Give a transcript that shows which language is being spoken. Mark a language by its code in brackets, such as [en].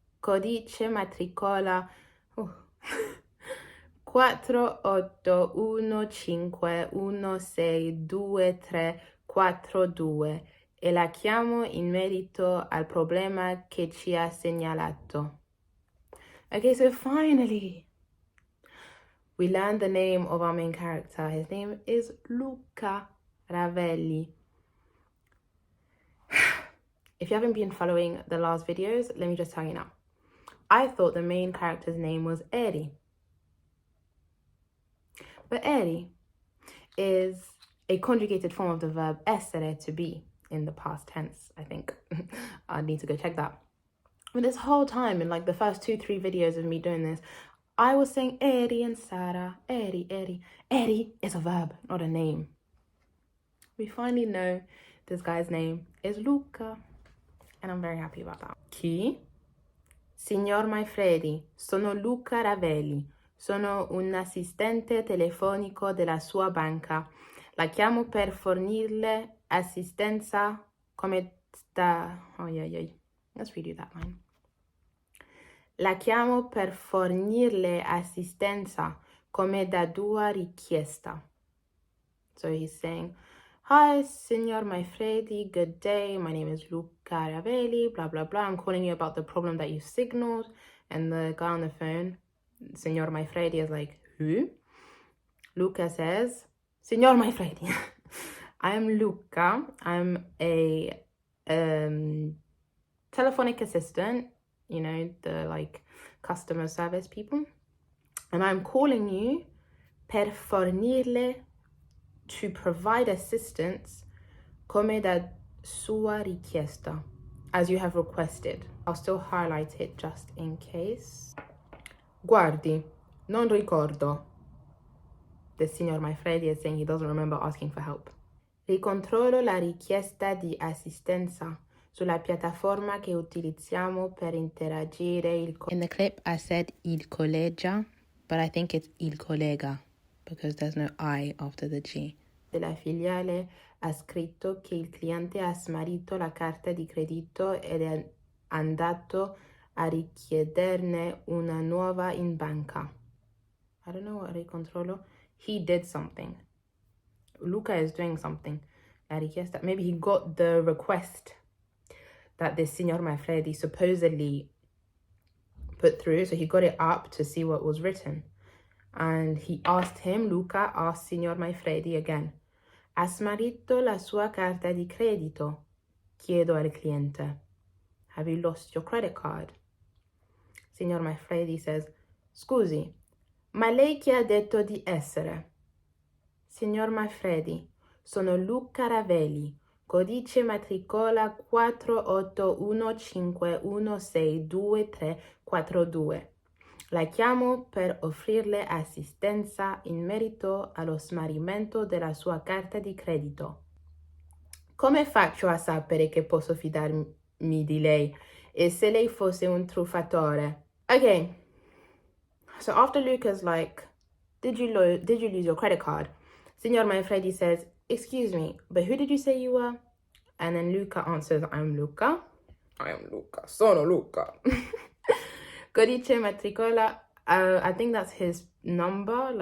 [it] Codice matricola 4815162342 e la chiamo in merito al problema che ci ha segnalato. [en] Okay, so finally, we learned the name of our main character. His name is Luca Ravelli. If you haven't been following the last videos, let me just tell you now. I thought the main character's name was Eri. But Eri is a conjugated form of the verb essere, to be, in the past tense, I think. I need to go check that. But this whole time, in like the first 2-3 videos of me doing this, I was saying Eri and Sara, Eri, Eri. Eri is a verb, not a name. We finally know this guy's name is Luca, and I'm very happy about that. [it] Chi? Signor Maifredi, sono Luca Ravelli. Sono un assistente telefonico della sua banca. La chiamo per fornirle assistenza come da... [en] Let's redo that line. [it] La chiamo per fornirle assistenza come da tua richiesta. [en] So he's saying, hi, Signor Maifredi, good day. My name is Luca Ravelli, blah, blah, blah. I'm calling you about the problem that you signaled. And the guy on the phone, Signor Maifredi, is like, who? Luca says, Signor Maifredi, I am Luca. I'm a telephonic assistant, you know, the like customer service people. And I'm calling you [it] per fornirle, [en] to provide assistance, [it] come da sua richiesta, [en] as you have requested. I'll still highlight it just in case. [it] Guardi, non ricordo. [en] The Signor Maifredi is saying he doesn't remember asking for help. [it] Ricontrollo la richiesta di assistenza sulla piattaforma che utilizziamo per interagire. [en] In the clip, I said il collega, but I think it's il collega because there's no I after the G. [it] Della filiale ha scritto che il cliente ha smarrito la carta di credito ed è andato a richiederne una nuova in banca. [en] I don't know what ricontrollo. He did something. Luca is doing something. [it] La richiesta. [en] Maybe he got the request that this Signor Maifredi supposedly put through. So he got it up to see what was written. And he asked him, Luca asked Signor Maifredi again. [it] Ha smarrito la sua carta di credito? Chiedo al cliente. [en] Have you lost your credit card? [it] Signor Maifredi says, scusi, ma lei chi ha detto di essere? Signor Maifredi, sono Luca Ravelli, codice matricola 4815162342. La chiamo per offrirle assistenza in merito allo smarrimento della sua carta di credito. Come faccio a sapere che posso fidarmi di lei e se lei fosse un truffatore? [en] Okay, so after Luca's like, did you lose your credit card? Signor Manfredi says, excuse me, but who did you say you were? And then Luca answers, I'm Luca. I am Luca. [it] Sono Luca. [en] Codice matricola, I think that's his number.